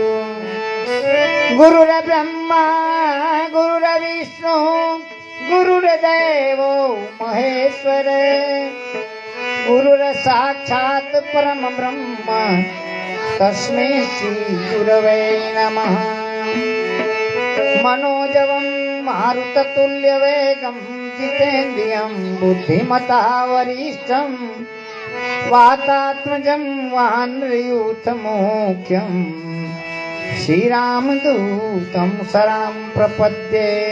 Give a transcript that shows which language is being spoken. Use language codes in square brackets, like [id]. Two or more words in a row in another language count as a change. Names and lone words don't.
[sa] गुरुर् ब्रह्मा गुरुर् विष्णु गुरुर्देवो महेश्वर गुरुर् साक्षात् परम ब्रह्म तस्मै श्री गुरवे नमः. मनोजवं मारुततुल्य वेगं जितेन्द्रियं बुद्धिमता वरिष्ठं वातात्मजं वानरयूथमुख्यं श्रीरामदूतं शरणं प्रपद्ये